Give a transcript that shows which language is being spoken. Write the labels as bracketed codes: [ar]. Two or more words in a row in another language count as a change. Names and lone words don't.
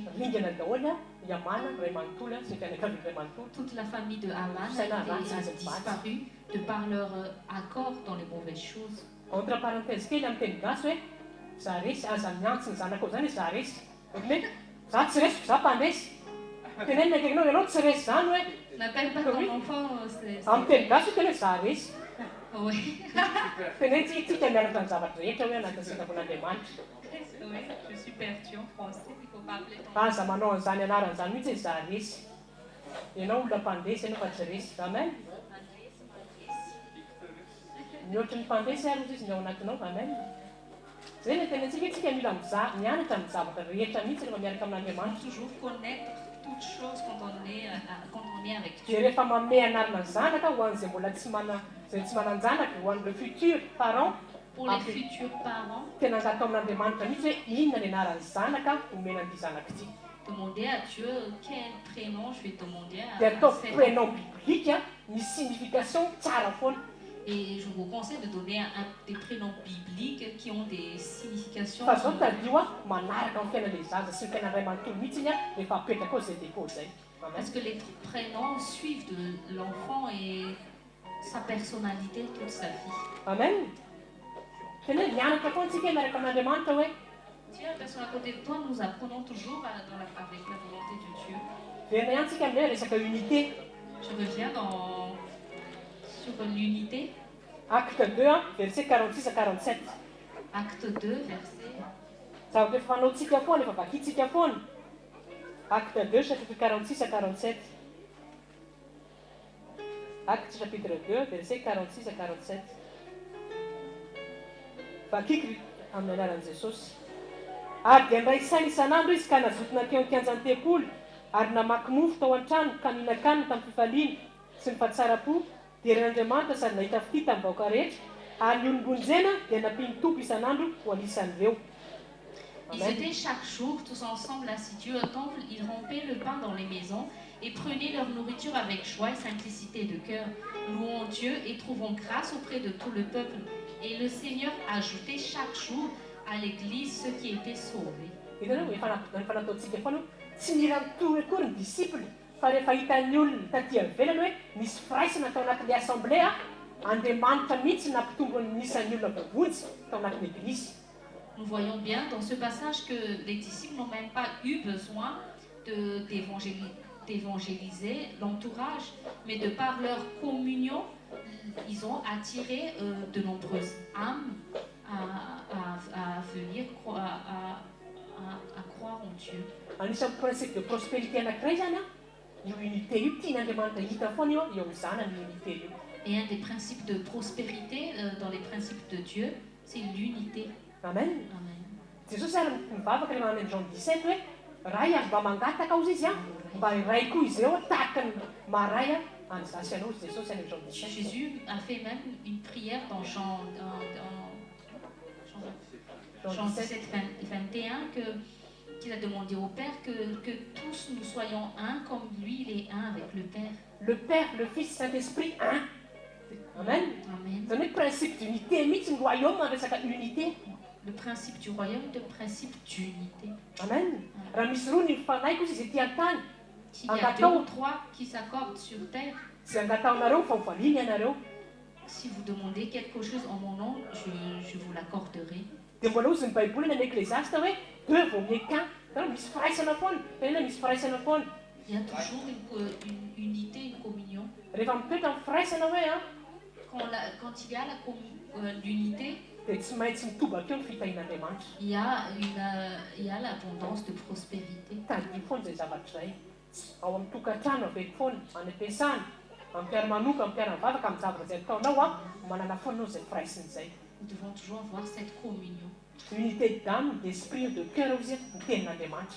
[mg] Ringana daholo a i Amana ray manontolo a sy ny fianakavian'ny ray manontolo. [fr] Toute la famille de Aman a été disparue de par leur accord dans les mauvaises choses. Entre parenthèse [mg] kely amin'ny teny gasy hoe Zaresy aza miantso ny zanako zany hoe Zaresy. Ohatran'ny hoe za tsy resiko za mpandresy. Tenenina akaikinao ianao tsy resy zany hoe [fr] N'appelle pas ton enfant, [mg] amin'ny teny gasy tena hoe Zaresy. [fr] Oui. [mg] Tenentsika mianatra ny zavatra rehetra hoe anatin'ny sitrapon'Andriamanitra. [fr] Oui, je suis perdue en français, il faut pas appeler ton [mg] Aza manao an'izany anaran'izany mihitsy hoe Zaresy. Ianao olona mpandresy ianao fa tsy resy. Amen. Mihoatra ny mpandresy ary izy ny ao anatinao. Amen. Zay ny tenentsika itsika mila mianatra amin'ny zavatra rehetra mihitsy rehefa miaraka amin'Andriamanitra. [fr] toujours connaître toutes choses quand on est avec [mg] Dia [fr] Dieu. [mg] rehefa manome anarana ny zanaka ho an'izay mbola tsy manan-janaka ho an'ireo [fr] futurs parents Pour les futurs parents, [mg] tena angatao amin'Andriamanitra mihitsy hoe inona ny anaran'ny zanaka omena an'ity zanaka ity. [fr] demandez à Dieu quel prénom je vais demander [mg] Dia [fr] à [mg] atao [fr] cet prénom enfant. [mg] biblique a misy signification tsara foana. [fr] Et je vous conseille de donner des prénoms bibliques qui ont des significations. [mg] Fa zao tadio a manaraka amin'ny fiainan'ilay zaza sy ny fiainan'ny ray manontolo mihitsy iny a rehefa apetraka ao zay dépôt zay. Amen. [fr] Parce que les prénoms suivent de l'enfant et sa personnalité toute sa vie. Amen. [mg] Tena hoe mianatra koa antsika miaraka amin'Andriamanitra hoe [fr] Tiens, la personne à côté de toi, nous apprenons toujours avec la volonté de Dieu. [mg] verina ihany tsika amin'ilay resaka unité. [fr] Je reviens sur l'unité. Acte 2 a verset 46 à 47. Acte 2, verset. [mg] Zavatra efa fanaontsika foana efa vakiantsika foana. [fr] Acte 2 chapitre 46 à 47. Acte chapitre 2 verset 46 à 47. [mg] Vakiky amin'ny anaran'i Jesosy. Ary dia ndray saina isan'andro izy ka nazotona teo ny kianjan'ny tempolo ary namaky mofo tao an-trano ka nihinan-kanina tamin'ny fifaliana sy ny fahatsara-po dia ren'Andriamanitra sady nahita fity tamin'ny vahoaka rehetra ary ny olombonjena dia nampiny tompo isan'andro ho anisan'ireo. [fr] Ils étaient chaque jour tous ensemble assidus au temple, ils rompaient le pain dans les maisons et prenaient leur nourriture avec joie et simplicité de cœur, louant Dieu et trouvant grâce auprès de tout le peuple. Et le Seigneur ajoutait chaque jour à l'église ceux qui étaient sauvés. [mg] Hitanao efa nataontsika foana tsy miranotory akory ny disciple fa rehefa hitan'ny olona taty ivelany hoe misy firaisana tao anatin'ilay assemblée a Andriamanitra mihitsy nampitombo nisan'ny olona vovonjy tao anatin'ny église. [fr] Nous voyons bien dans ce passage que les disciples n'ont même pas eu besoin d'évangéliser l'entourage, mais de par leur communion, ils ont attiré de nombreuses âmes à venir à croire en Dieu. [mg] Anisan'ny [fr] principe de prospérité [mg] anankiray zany a io unité io tian'Andriamanitra hita foana io eo izana ny unité io. [fr] Et un des principes de prospérité dans les principes de Dieu, c'est l'unité. Amen. Amen. [mg] Jesosy ary mivavaka rehefa any Jean 17 hoe ray azo mba mangataka ozy izy a mba iray koa izy eo tahaka ny maray a anjasy anao izy Jesosy any Jean 17. [fr] Jésus a fait même une prière dans Jean 17, 21 qu'il a demandé au Père que tous nous soyons un comme lui il est un avec le Père. Le Père, le Fils, Saint-Esprit, un. Amen. Amen. C'est le principe d'unité. [mg] Mitsy ny royaume resaka unité. [fr] Le principe du royaume est le principe d'unité. Amen. [mg] Raha misy roa ny mifanahy koa izy ety an-tany. [fr] S'il y a deux ou trois qui s'accordent sur terre, [mg] zay angataonareo fa hovaliany ianareo. [fr] Si vous demandez quelque chose en mon nom, je vous l'accorderai. [mg] Dia mbola ozy ny baiboly any Ecclésiaste hoe [fr] deux vaut mieux qu'un. [mg] Misy firaisana foana. Tena misy firaisana foana. [fr] Il y a toujours une unité, une communion. [mg] Rehefa mitoetra amin'ny firaisana hoe [fr] quand il y a l'unité, [mg] dia tsy maintsy mitobaka eo ny fitahin'Andriamanitra. [fr] il y a l'abondance de prospérité. [mg] Tadio foana izay zavatra izay. Ao amin'ny tokantrano aveko foana, any am-piasana, amin'ny mpiara-manoka, amin'ny mpiara-mivavaka, amin'ny zavatra izay ataonao manana foana anao izay firaisana izay. [fr] Nous devons toujours avoir cette communion. Unité d'âme, d'esprit, de cœur [mg] ozy ny tenin'Andriamanitra.